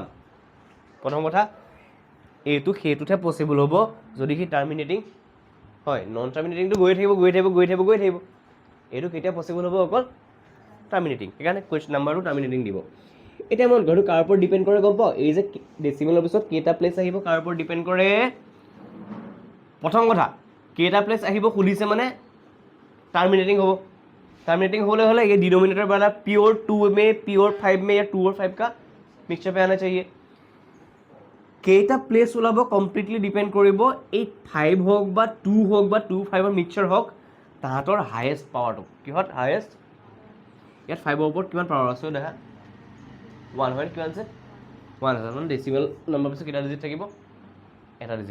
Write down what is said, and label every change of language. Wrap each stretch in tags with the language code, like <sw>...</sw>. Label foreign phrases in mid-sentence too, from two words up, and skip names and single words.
<as>প্ৰথম কথা এইটো সেইটোতহে পচিবল হ'ব যদি সি টাৰ্মিনেটিং হয়,</as> <en>non terminating</en> <as>গৈ থাকিব গৈ থাকিব গৈ থাকিব গৈ থাকিব, এইটো কেতিয়া পচিবল হ'ব অকল টাৰ্মিনেটিং, সেইকাৰণে</as> <en>question number</en> <as>টাৰ্মিনেটিং দিব। এতিয়া মই ঘৰটো কাৰ ওপৰত ডিপেণ্ড কৰে গম পাওঁ, এই যে ডেচিমেলৰ পিছত কেইটা প্লেচ আহিব কাৰ ওপৰত ডিপেণ্ড কৰে। প্ৰথম কথা কেইটা প্লেচ আহিব সুধিছে মানে টাৰ্মিনেটিং হ'ব,</as> <hi>টাर्मिनेटिंग होने वाला ये डिनोमिनेटर वाला प्योर 2 में प्योर 5 में या 2 और 5 का मिक्सचर पे आना चाहिए।</hi> <as>কেইটা প্লেচ ওলাব</as> <en>completely depend</en> <as>কৰিব এই 5 হওক বা 2 হওক বা 2 5ৰ মিক্সচাৰ হওক তাহাঁতৰ</as> <en>highest power</en> <as>কিহত হায়েষ্ট, ইয়াত 5ৰ ওপৰত কিমান পাৱাৰ আছে দেখা 1 হয়, কিমান আছে 1 আছে, মানে</as> <en>decimal number</en> <as>পিছত কেইটা ডিজিট থাকিব এটা ডিজিট।</as>